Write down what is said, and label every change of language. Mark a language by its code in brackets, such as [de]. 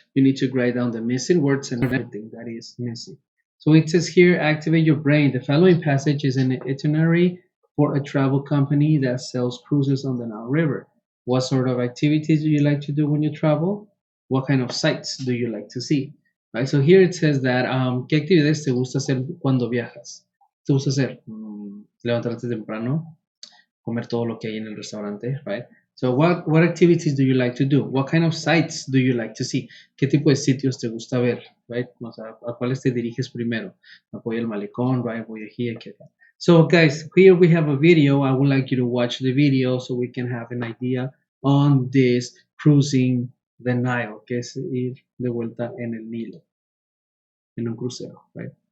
[en] You need to write down the missing words and everything that is missing. So it says here, activate your brain. The following passage is an itinerary for a travel company that sells cruises on the Nile River. What sort of activities do you like to do when you travel? What kind of sights do you like to see? Right, so here it says that, [es] ¿qué actividades te gusta hacer cuando viajas? ¿Te gusta hacer? Levantarte temprano, comer todo lo que hay en el restaurante, right? [en] So what activities do you like to do? What kind of sights do you like to see? [es] ¿Qué tipo de sitios te gusta ver, right? O sea, ¿a cuáles te diriges primero? Voy al malecón, right? Voy aquí, etc. [en] So guys, here we have a video. I would like you to watch the video so we can have an idea on this cruising the Nile, [es] que es ir de vuelta en el Nilo, en un crucero, [en] right?